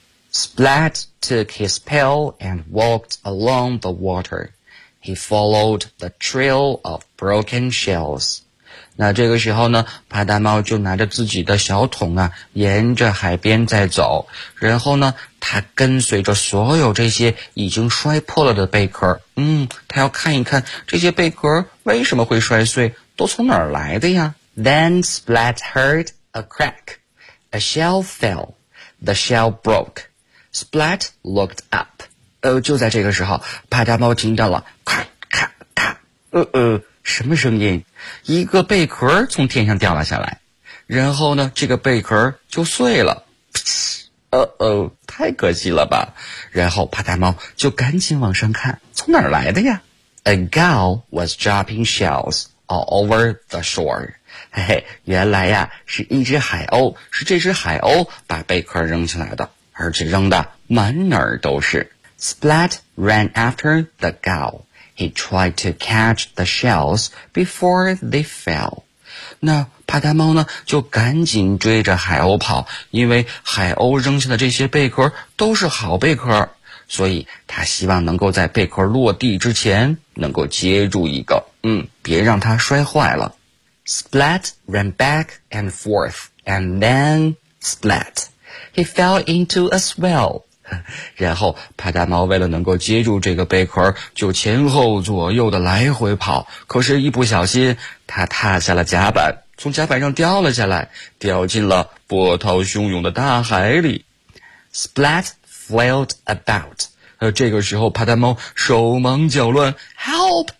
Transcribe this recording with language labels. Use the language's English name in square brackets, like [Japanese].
[English] Splat took his pail and walked along the water. He followed the trail of broken shells. [Chinese] 那这个时候呢，帕达猫就拿着自己的小桶啊，沿着海边在走。然后呢，他跟随着所有这些已经摔破了的贝壳。他要看一看这些贝壳为什么会摔碎，都从哪儿来的呀。 [English] Then Splat heard a crack. A shell fell. The shell broke. Splat looked up. [Chinese] 就在这个时候，帕达猫听到了咔咔咔，什么声音？一个贝壳从天上掉了下来，然后呢，这个贝壳就碎了。太可惜了吧！然后帕达猫就赶紧往上看，从哪儿来的呀 [English] ？A gull was dropping shells all over the shore。 [Chinese] 嘿嘿，原来呀，是一只海鸥，是这只海鸥把贝壳扔起来的，而且扔的满哪儿都是。 [English] Splat ran after the gull. He tried to catch the shells before they fell. [Chinese] 那帕达猫呢，就赶紧追着海鸥跑，因为海鸥扔下的这些贝壳都是好贝壳，所以他希望能够在贝壳落地之前能够接住一个，别让它摔坏了。 [English] Splat ran back and forth, and then splat. He fell into a swell. [Chinese] 然后帕达猫为了能够接住这个贝壳，就前后左右的来回跑，可是一不小心他踏下了甲板，从甲板上掉了下来，掉进了波涛汹涌的大海里。 [English] Splat flailed about. [Chinese] 这个时候帕达猫手忙脚乱， [English] Help!